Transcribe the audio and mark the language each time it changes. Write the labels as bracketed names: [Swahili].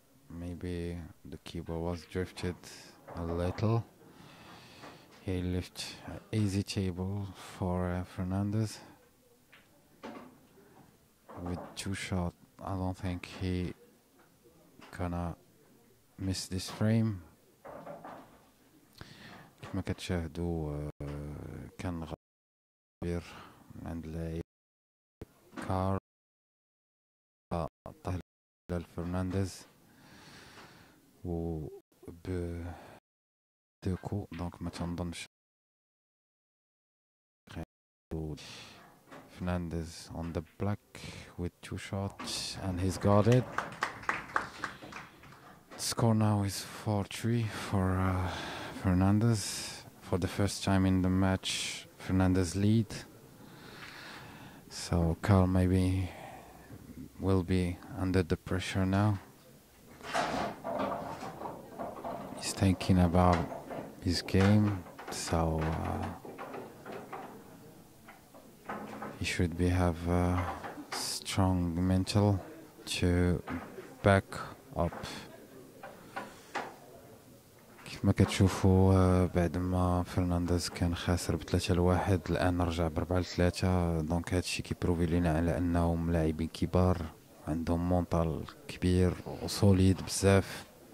[English] Maybe the keyboard was drifted a little. He left an easy table for Fernandez. With 2 shots, I don't think he gonna miss this frame. [Arabic] كما كتشاهدوا كان غير عند لاعب كار عطاه لفرنانديز و دوكو، دونك ما تنظنش. [English] Fernandez on the black with 2 shots and he's got it. Score now is 4-3 for Fernandez. For the first time in the match, Fernandez lead. So Carl maybe will be under the pressure now. He's thinking about his game, so he should have strong mental to back up [Arabic] كما كتشوفوا بعد ما فرنانديز كان خاسر ب3-1 الان رجع ب4-3. دونك هادشي كيبروفي لينا على انهم لاعبين كبار عندهم مونطال كبير وسوليد بزاف.